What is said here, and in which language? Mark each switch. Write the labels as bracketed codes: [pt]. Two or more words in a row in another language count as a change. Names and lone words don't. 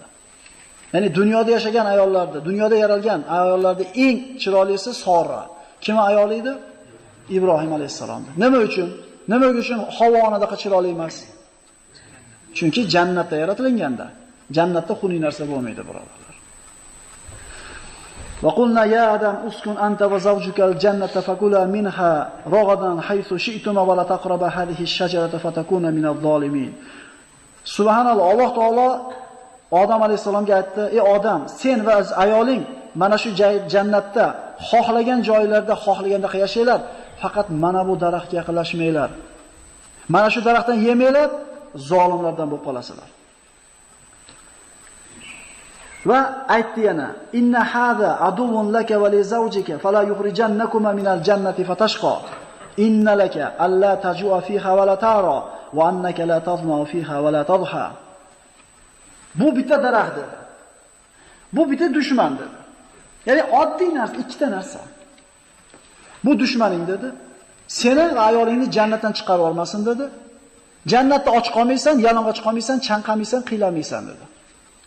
[uz] Ya'ni dunyoda yashagan ayollarda, dunyoda yaralgan ayollarning eng chiroylisi Sorra. Kim ayoli edi? Ibrohim alayhisalomdir. Nima uchun? Nima uchun Havvo onadan chiroyli emas? Chunki jannatda yaratilganda. Jannatda xunuk narsa bo'lmaydi, birodarlar. [ar] وقلنا يا آدم اسكن أنت وزوجك الجنة فكلا منها رغدا حيث شئتما ولا تقربا هذه الشجرة فتكونا من الظالمين. [uz] Subhanalloh, Alloh taolo Odam alayhisalomga aytdi: "Ey odam, sen va ayoling mana shu jannatda xohlagan joylarda xohlaganda yashanglar, faqat mana bu daraxtga yaqinlashmanglar. Mana shu daraxtdan yemanglar, zolimlardan bo'lib qolasizlar." Va aytdi yana: [ar] "إن هذا عدو لك ولزوجك فلا يخرجنكما من الجنة فتشقى. إن لك ألا تجوع فيها ولا تعرى وأنك لا تظمأ فيها ولا تضحى." [uz] Bu bitta daraxt dedi. Bu bitta dushman dedi. Ya'ni oddiy narsa, ikkita narsa. Bu dushmaning dedi. Seni va ayolingni jannatdan chiqarib olmasin dedi. Jannatda och qolmaysan, yalang'och qolmaysan, chanqamaysan, qiylamaysan dedi.